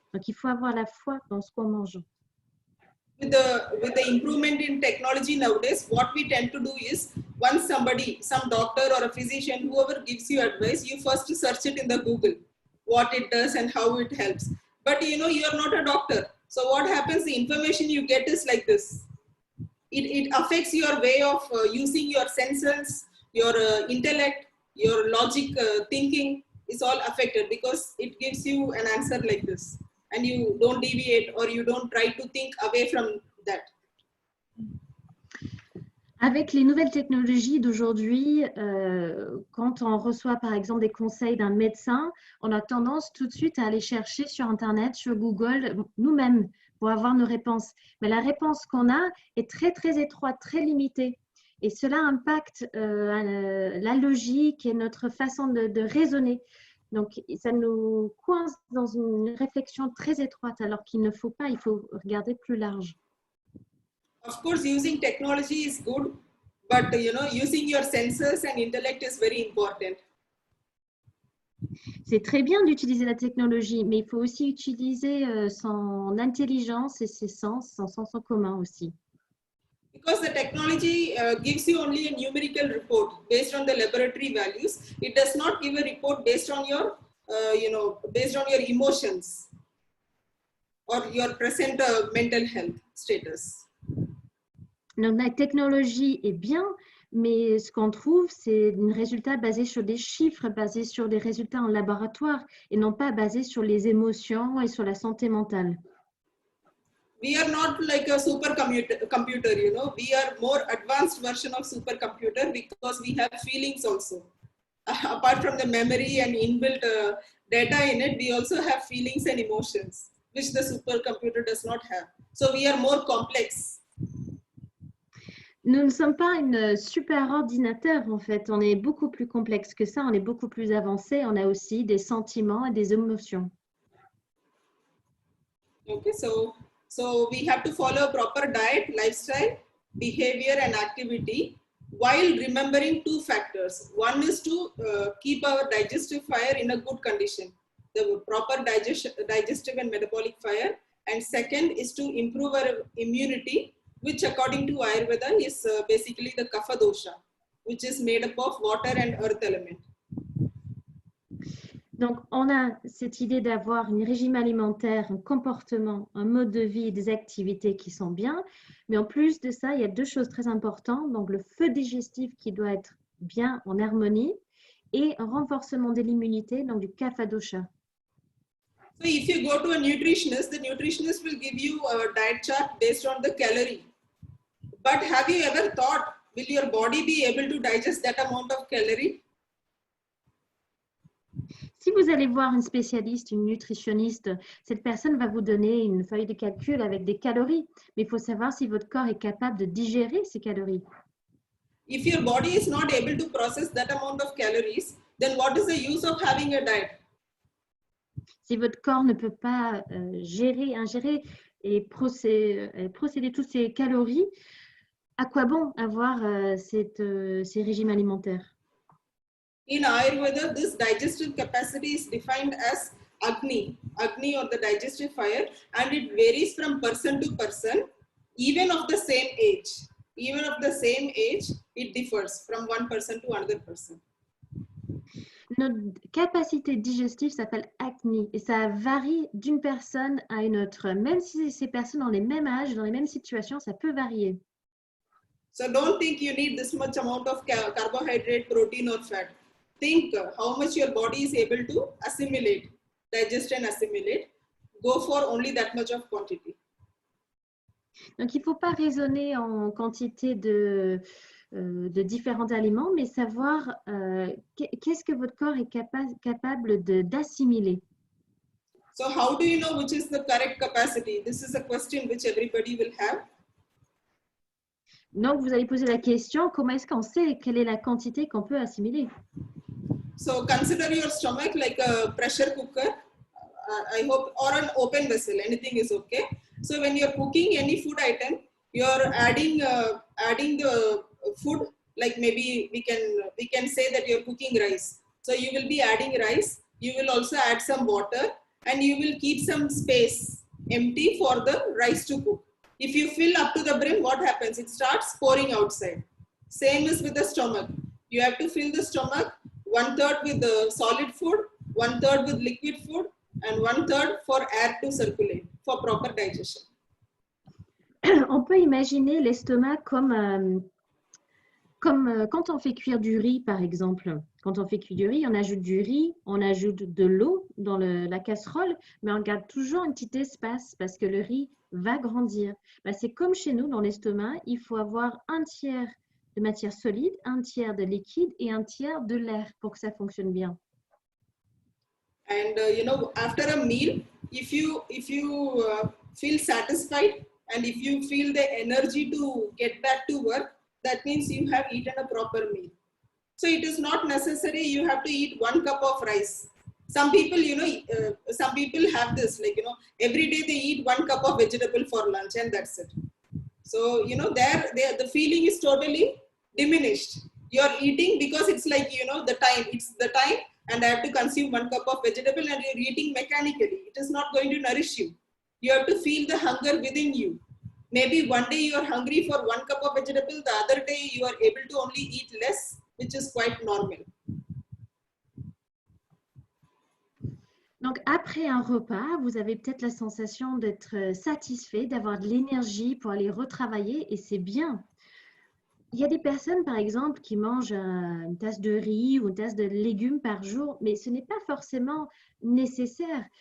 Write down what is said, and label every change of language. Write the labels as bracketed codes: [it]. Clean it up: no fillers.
[fr] Donc, il faut avoir la foi dans ce qu'on mange. [en] With the improvement in technology nowadays, what we tend to do is, once somebody, some doctor or a physician, whoever gives you advice, you first search it in the Google, what it does and how it helps. But you know, you are not a doctor. So what happens, the information you get is like this. It affects your way of using your senses, your intellect, your logic thinking is all affected because it gives you an answer like this. And you don't deviate or you don't try to think away from that. [fr] Avec les nouvelles technologies d'aujourd'hui, quand on reçoit par exemple des conseils d'un médecin, on a tendance tout de suite à aller chercher sur Internet, sur Google, nous-mêmes, pour avoir nos réponses. Mais la réponse qu'on a est très, très étroite, très limitée. Et cela impacte la logique et notre façon de raisonner. Donc, ça nous coince dans une réflexion très étroite, alors qu'il ne faut pas, il faut regarder plus large. [en] Of course, using technology is good, but you know, using your senses and intellect is very important. [fr] C'est très bien d'utiliser la technologie, mais il faut aussi utiliser son intelligence et ses sens, son sens en commun aussi. [en] Because the technology gives you only a numerical report based on the laboratory values. It does not give a report based on your, based on your emotions or your present mental health status. [fr] Donc, la technologie est bien, mais ce qu'on trouve, c'est un résultat basé sur des chiffres, basé sur des résultats en laboratoire et non pas basé sur les émotions et sur la santé mentale. [en] We are not like a supercomputer, you know. We are more advanced version of supercomputer because we have feelings also. Apart from the memory and inbuilt data in it, we also have feelings and emotions, which the supercomputer does not have. So we are more complex. [fr] Nous ne sommes pas une super ordinateur, en fait. On est beaucoup plus complexe que ça. On est beaucoup plus avancé. On a aussi des sentiments et des émotions. [en] Okay, so we have to follow a proper diet, lifestyle, behavior, and activity while remembering two factors. One is to keep our digestive fire in a good condition, the proper digestive and metabolic fire. And second is to improve our immunity, which according to Ayurveda is basically the Kapha dosha, which is made up of water and earth element. [fr] Donc, on a cette idée d'avoir un régime alimentaire, un comportement, un mode de vie et des activités qui sont bien. Mais en plus de ça, il y a deux choses très importantes. Donc, le feu digestif qui doit être bien en harmonie et un renforcement de l'immunité, donc du Kapha dosha. [en] So if you go to a nutritionist, the nutritionist will give you a diet chart based on the calorie. But have you ever thought, will your body be able to digest that amount of calorie? [fr] Si vous allez voir une spécialiste, une nutritionniste, cette personne va vous donner une feuille de calcul avec des calories, mais il faut savoir si votre corps est capable de digérer ces calories. [en] If your body is not able to process that amount of calories, then what is the use of having a diet? [fr] Si votre corps ne peut pas ingérer et procéder toutes ces calories, à quoi bon avoir ces régimes alimentaires? [en] In Ayurveda, this digestive capacity is defined as Agni or the digestive fire, and it varies from person to person, even of the same age. Even of the same age, it differs from one person to another person. [fr] Notre capacité digestive s'appelle Agni et ça varie d'une personne à une autre. Même si ces personnes ont les mêmes âges, dans les mêmes situations, ça peut varier. [en] So don't think you need this much amount of carbohydrate, protein or fat. Think how much your body is able to assimilate, digest and assimilate. Go for only that much of quantity. [fr] Donc, il ne faut pas raisonner en quantité de différents aliments, mais savoir qu'est-ce que votre corps est capable d'assimiler. [en] So how do you know which is the correct capacity? This is a question which everybody will have. [fr] Donc, vous allez poser la question, comment est-ce qu'on sait quelle est la quantité qu'on peut assimiler? [en] So consider your stomach like a pressure cooker, I hope, or an open vessel, anything is okay. So when you're cooking any food item, you're adding the food, like maybe we can say that you're cooking rice. So you will be adding rice, you will also add some water, and you will keep some space empty for the rice to cook. If you fill up to the brim, what happens? It starts pouring outside. Same is with the stomach. You have to fill the stomach 1/3 with the solid food, 1/3 with liquid food, and 1/3 for air to circulate for proper digestion. [fr] On peut imaginer l'estomac comme quand on fait cuire du riz, par exemple. Quand on fait cuire du riz, on ajoute du riz, on ajoute de l'eau dans la casserole, mais on garde toujours un petit espace parce que le riz va grandir. Ben, c'est comme chez nous, dans l'estomac, il faut avoir 1/3 de matière solide, 1/3 de liquide et 1/3 de l'air pour que ça fonctionne bien. [en] And after a meal, if you feel satisfied and if you feel the energy to get back to work, that means you have eaten a proper meal. So it is not necessary you have to eat 1 cup of rice. Some people, some people have this, like, every day they eat 1 cup of vegetable for lunch and that's it. So, the feeling is totally diminished. You're eating because it's like, it's the time and I have to consume 1 cup of vegetable and you're eating mechanically. It is not going to nourish you. You have to feel the hunger within you. Maybe one day you are hungry for 1 cup of vegetable, the other day you are able to only eat less, which is quite normal. [fr] Donc, après un repas, vous avez peut-être la sensation d'être satisfait, d'avoir de l'énergie pour aller retravailler et c'est bien. Il y a des personnes, par exemple, qui mangent une tasse de riz ou une tasse de légumes par jour, mais ce n'est pas forcément nécessaire.